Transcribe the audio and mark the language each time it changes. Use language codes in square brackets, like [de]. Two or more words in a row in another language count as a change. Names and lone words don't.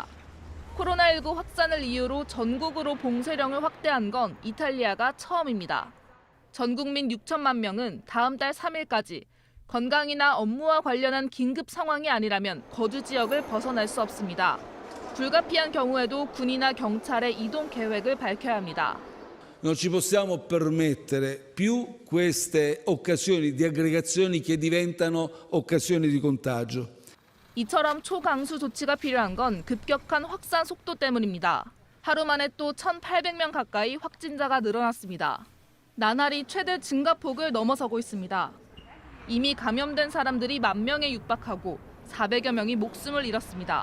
[ko] 코로나19 확산을 이유로 전국으로 봉쇄령을 확대한 건 이탈리아가 처음입니다. 전 국민 6천만 명은 다음 달 3일까지 건강이나 업무와 관련한 긴급 상황이 아니라면 거주 지역을 벗어날 수 없습니다. 불가피한 경우에도 군이나 경찰의 이동 계획을 밝혀야 합니다. [it] Non ci possiamo permettere più queste occasioni di aggregazioni che diventano occasioni di contagio. [ko] 이처럼 초강수 조치가 필요한 건 급격한 확산 속도 때문입니다. 하루 만에 또 1,800명 가까이 확진자가 늘어났습니다. 나날이 최대 증가폭을 넘어서고 있습니다. 이미 감염된 사람들이 10,000명에 육박하고 400여 명이 목숨을 잃었습니다.